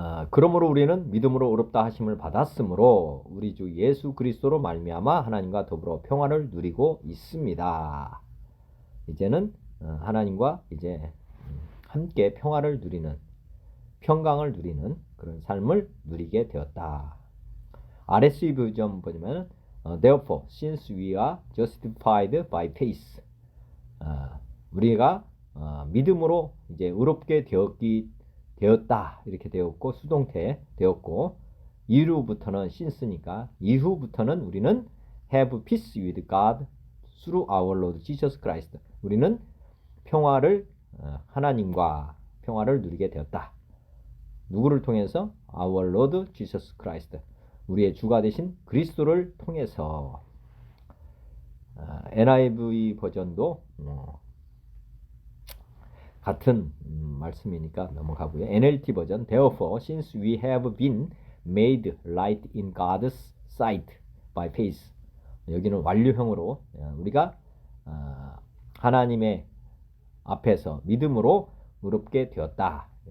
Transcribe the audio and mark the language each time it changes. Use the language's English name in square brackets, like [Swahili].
[Korean] 그러므로 우리는 믿음으로 의롭다 하심을 받았으므로 우리 주 예수 그리스도로 말미암아 하나님과 더불어 평화를 누리고 있습니다. 이제는 하나님과 이제 함께 평화를 누리는, 평강을 누리는 그런 삶을 누리게 되었다. RSV 버전 보면 [English] Therefore, since we are justified by faith, [Korean] 우리가 믿음으로 이제 의롭게 되었다. 이렇게 되었고, 수동태 되었고, 이후부터는 since니까 이후부터는 우리는 [English] have peace with God through our Lord Jesus Christ. [Korean] 우리는 평화를 하나님과 평화를 누리게 되었다. [English] 누구를 통해서? Our Lord Jesus Christ. [Korean] 우리의 주가 되신 그리스도를 통해서. NIV 버전도 같은 말씀이니까 넘어가고요. [English] NLT 버전 Therefore, since we have been made right in God's sight by faith. [Korean] 여기는 완료형으로 우리가 하나님의 앞에서 믿음으로 의롭게 되었다.